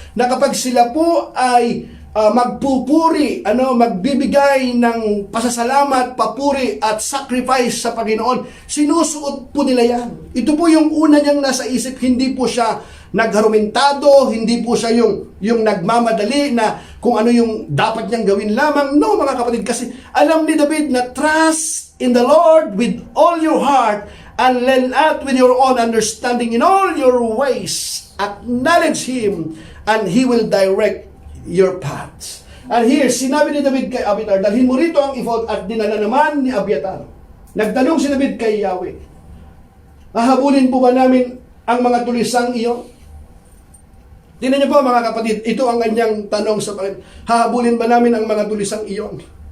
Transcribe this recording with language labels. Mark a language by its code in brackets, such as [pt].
[tl] Na kapag sila po ay magpupuri, magbibigay ng pasasalamat, papuri at sacrifice sa Panginoon, sinusuot po nila yan. Ito po yung una niyang nasa isip, hindi po siya nagharumentado, hindi po siya yung nagmamadali na kung ano yung dapat niyang gawin lamang. No mga kapatid, kasi alam ni David na [en] trust in the Lord with all your heart and lean not with your own understanding in all your ways. Acknowledge Him and He will direct your paths. And here, [tl] sinabi ni David kay Abiatar, dalhin mo rito ang ephod, at dinala naman ni Abiatar. Nagtanong si David kay Yahweh, hahabulin po ba namin ang mga tulisang iyon? Tingnan niyo po mga kapatid, ito ang kanyang tanong sa Panginoon. Hahabulin ba namin ang mga tulisang iyon?